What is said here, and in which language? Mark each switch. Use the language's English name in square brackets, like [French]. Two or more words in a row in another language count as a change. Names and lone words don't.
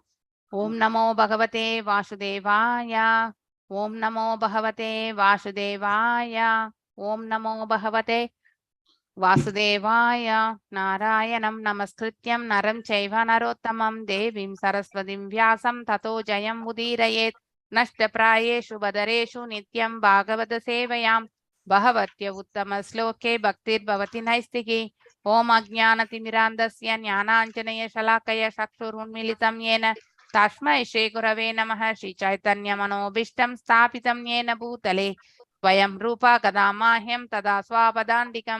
[Sanskrit] ॐ नमो भगवते वासुदेवाय. ॐ नमो भगवते वासुदेवाय. ॐ नमो भगवते वासुदेवाय. नारायणं नमस्कृत्यं नरं चैव नरोत्तमम् देवीं सरस्वतीं व्यासं ततो जयम् उदीरयेत्. नष्टप्रायेषु बदरेषु नित्यं भागवत सेवयां बहवत्य उत्तम श्लोके भक्तिर्भवति नैस्तिकी. ओम अज्ञानतिमिरान्धस्य ज्ञानाञ्जनय शलाकय चक्षुरुन्मीलितं येन तस्मै श्री गुरवे नमः. श्री चैतन्य मनोभीष्टं स्थापितं येन भूतले स्वयं रूपा कदा माह्यं तदा स्वापदान्तिकं.